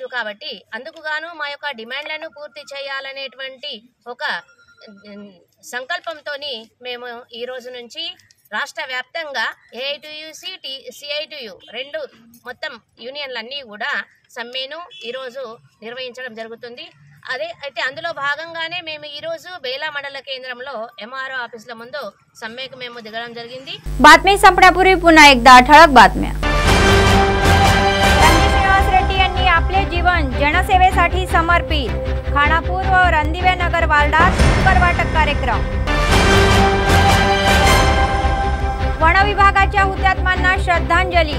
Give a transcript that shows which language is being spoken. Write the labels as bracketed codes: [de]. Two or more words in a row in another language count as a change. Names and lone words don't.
[te] కాబట్టి అందుకు గాను మా యొక్క డిమాండ్లను పూర్తి చేయాలనేటువంటి ఒక సంకల్పంతో మేము ఈ రోజు నుంచి రాష్ట్ర వ్యాప్తంగా AITU CITU రెండు మొత్తం యూనియన్లన్నీ కూడా సమ్మెను ఈరోజు నిర్వహించడం జరుగుతుంది. అదే అయితే అందులో భాగంగానే మేము ఈ రోజు బేలా మండల కేంద్రంలో MRO ఆఫీసుల ముందు సమ్మెకు మేము దిగడం జరిగింది. [mr] बातमी संपण्यापूर्वी पुन्हा एकदा ठळक बातम्या. श्रीनिवास रेड्डी यांनी आपले जीवन जनसेवेसाठी समर्पित. खानापूर व रणदिवे नगर वार्डात कुकर वाटप कार्यक्रम. वन विभागाच्या हुतात्म्यांना श्रद्धांजली.